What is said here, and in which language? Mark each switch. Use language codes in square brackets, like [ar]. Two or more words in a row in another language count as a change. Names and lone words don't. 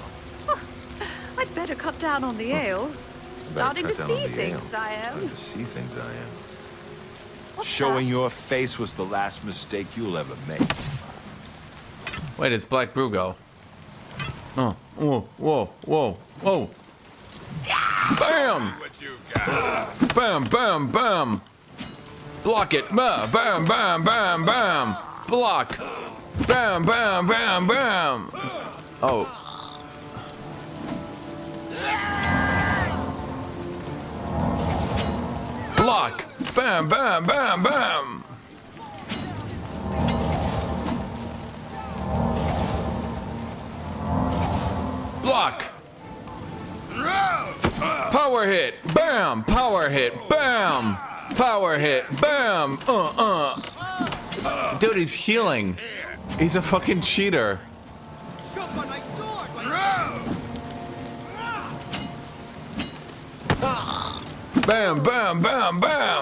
[en] I'd better cut down on the ale. Starting to see things, I am. Starting to see things, I am. Showing your face was the last mistake you'll ever make. Wait, it's Black Brugo. Oh, whoa, whoa, whoa, whoa. Bam! Bam, bam, bam. Block it. Bam, bam, bam, bam, bam. Block. Bam, bam, bam, bam. Oh. Block. Bam, bam, bam, bam. Block. Power hit. Bam. Power hit. Bam. Power hit. Bam. Dude, he's healing. He's a fucking cheater. Jump on my sword! Bam, bam, bam, bam.